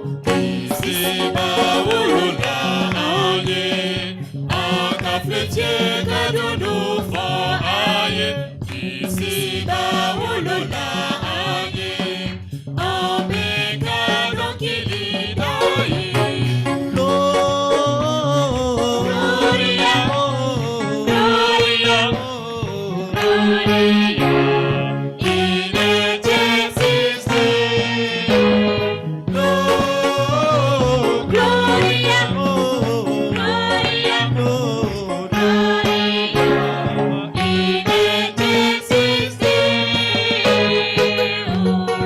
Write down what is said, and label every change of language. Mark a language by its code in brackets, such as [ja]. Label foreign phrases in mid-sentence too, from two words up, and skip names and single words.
[bm] Kisiba wolola anye, akafletie kadunu fo aye. Kisiba wolola anye, ameka donkilida ye. [la] Gloria, Gloria, Gloria, in excelsis Deo. Gloria, Gloria, Gloria, in excelsis Deo.